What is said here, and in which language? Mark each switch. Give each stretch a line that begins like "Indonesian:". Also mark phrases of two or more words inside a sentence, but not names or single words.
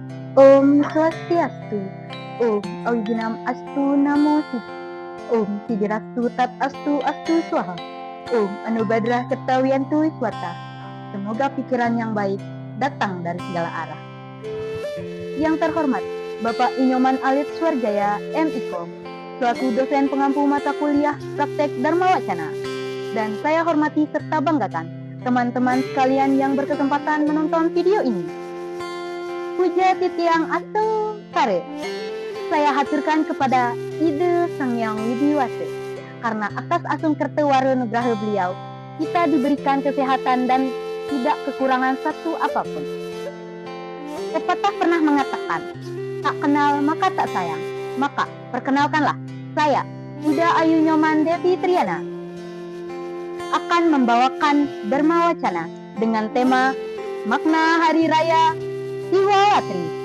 Sanskrit: Om Swastiastu, Om Awibinam Astu Namo Siti, Om Sidirastu Tat Astu Astu Swaha, Om Anubadrah Ketawiantu Swata.
Indonesian: Semoga pikiran yang baik datang dari segala arah. Yang terhormat Bapak Inyoman Alit Swarjaya M.Ikom, selaku dosen pengampu mata kuliah Praktek Dharma Wacana. Dan saya hormati serta banggakan teman-teman sekalian yang berkesempatan menonton video ini.
Balinese: Puja Titiang Ateng Sare,
Indonesian: saya haturkan kepada Ide Sang Hyang Widiwase, karena atas
Sanskrit: asung kertewara nugraha
Indonesian: beliau, kita diberikan kesehatan dan tidak kekurangan satu apapun. Pepatah pernah mengatakan, tak kenal maka tak sayang. Maka perkenalkanlah, saya Ida Ayu Nyoman Devi Triana akan membawakan Dharma Wacana dengan tema Makna Hari Raya Siwalatri.